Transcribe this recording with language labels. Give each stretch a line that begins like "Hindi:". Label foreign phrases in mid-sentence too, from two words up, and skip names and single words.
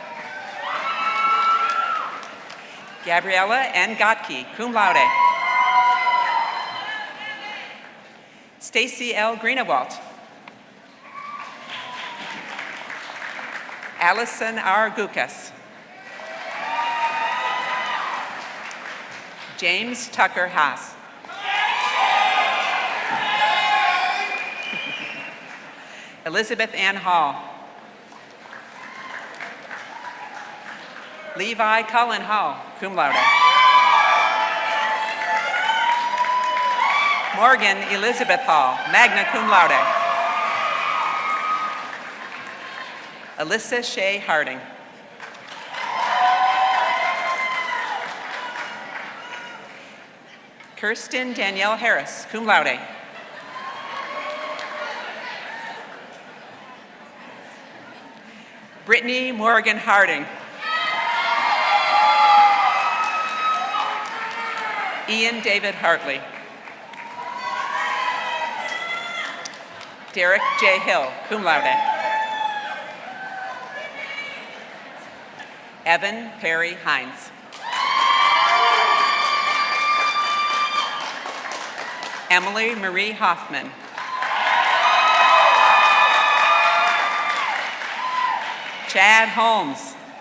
English: Gabriella N. Gottke,
Latin: cum laude.
English: Stacy L. Greenewalt. Allison R. Gukas. James Tucker Haas. Elizabeth Ann Hall. Levi Cullen Hall,
Latin: cum laude.
English: Morgan Elizabeth Hall,
Latin: magna cum laude.
English: Alyssa Shea Harding. Kirsten Danielle Harris,
Latin: cum laude.
English: Brittany Morgan Harding. Ian David Hartley. Derek J. Hill,
Latin: cum laude.
English: Evan Perry Hines. Emily Marie Hoffman. Chad Holmes.